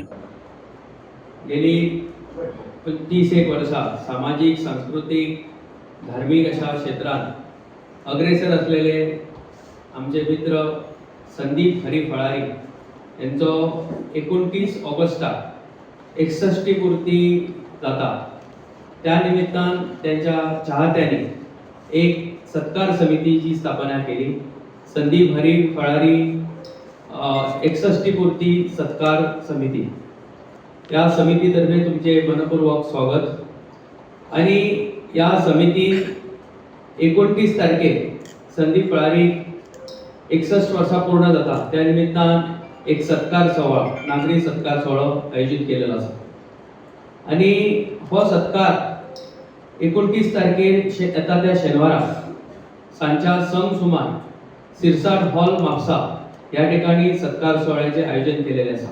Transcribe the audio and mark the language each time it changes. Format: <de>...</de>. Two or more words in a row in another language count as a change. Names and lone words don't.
<kok>गेली 25 वर्षां सामाजिक सांस्कृतिक धार्मिक अशा क्षेत्रात अग्रेसर असलेले आमचे मित्र संदीप हरी फळारी यांचो 29 ऑगस्टाक 61 पूर्ती जाता। त्या निमित्तान त्यांच्या चाहत्यांनी एक सत्कार समितीची स्थापना केली। संदीप हरी फळारी 61 पूर्ती सत्कार समिती। या समितीतर्फे तुमचे मनपूर्वक स्वागत। आणि या समितीत 29 तारखेक संदीप फळारी 61 वर्सां पूर्ण जाता, त्या निमित्तान एक सत्कार सोहळा, नागरी सत्कार सोहळो आयोजित केलेलो आसा। आणि हो सत्कार 29 तारखेर येता त्या शेनवारा सांच्या संक सुमार शिरसाट हॉल म्हापसा या ठिकाणी सत्कार सोहळ्याचे आयोजन केलेले आसा।</kok>